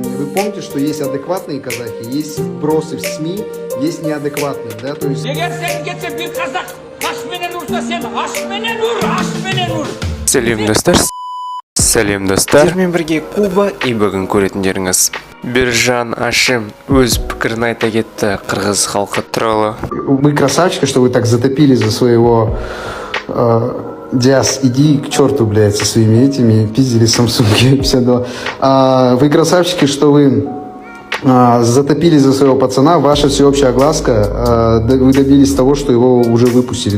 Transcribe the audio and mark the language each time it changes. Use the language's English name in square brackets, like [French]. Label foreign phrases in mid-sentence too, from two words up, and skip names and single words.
[Russian] помните, что есть адекватные казахи, есть вбросы в СМИ, есть неадекватные, да, то есть... [Kazakh] Сәлем достар. Сіздермен бірге Куба и бүгін көретіндеріңіз Биржан Ашим өз пікірін айта кетті қырғыз халқы туралы. [Russian] Вы красавчики, что вы так затопили за своего... Диас, иди к черту, блядь, со своими этими пиздили Samsung 52. Вы красавчики, что вы затопили за своего пацана. Ваша всеобщая огласка, вы добились того, что его уже выпустили.